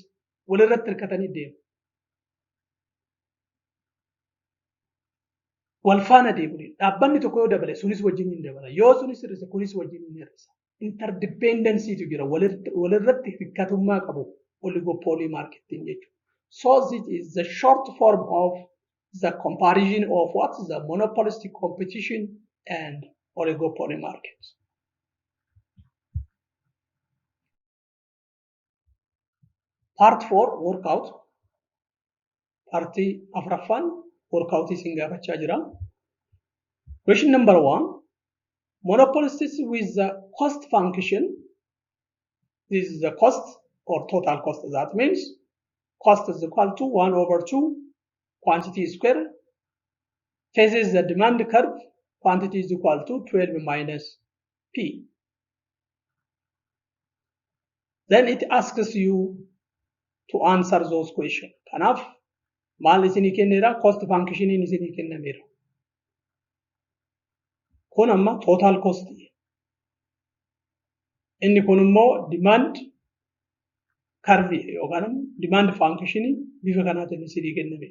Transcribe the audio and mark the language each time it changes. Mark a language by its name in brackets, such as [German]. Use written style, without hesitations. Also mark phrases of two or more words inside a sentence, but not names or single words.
[Oromo] Walirratti hirkatanii deemu. Wal faana deemuun dhaabbanni tokko yoo dabale sunis wajjin hin dabala. Yoo sunis hir'ise kunis wajjin hin hir'isa. Interdependencytu jira. Walirratti hirkatummaa qabu oligopoolii marketing jechuudha. [English] So this is the short form of the comparison of what is the monopolistic competition and oligopoly markets. Part 4 workout. [Oromo] Partii afraffaan workout isin gaafachaa jira. [English] Question number 1. Monopolists with the cost function. This is the cost or total cost. That means cost is equal to 1/2 quantity square. Faces the demand curve. Quantity is equal to 12 minus P. Then it asks you to answer those questions. [Oromo] Kanaf maal isinii kenneera [English] cost function [Oromo] isinii kennameera. Kun amma [English] total cost. [Oromo] Inni kun immoo [English] demand curve [Oromo] yookaan [English] demand function [Oromo] bifa kanaatiin isinii kenname.